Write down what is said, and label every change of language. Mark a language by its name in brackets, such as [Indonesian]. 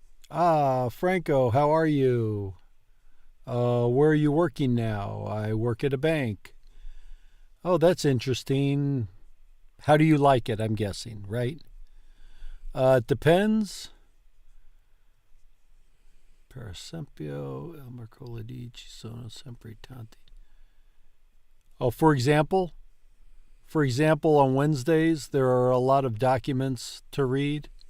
[English] Ah, Franco, how are you? Where are you working now? I work at a bank. Oh, that's interesting. How do you like it, I'm guessing, right? It depends. [Italian] Per esempio, il mercoledì ci sono sempre tanti. [English] Oh, for example, on Wednesdays, there are a lot of documents to read.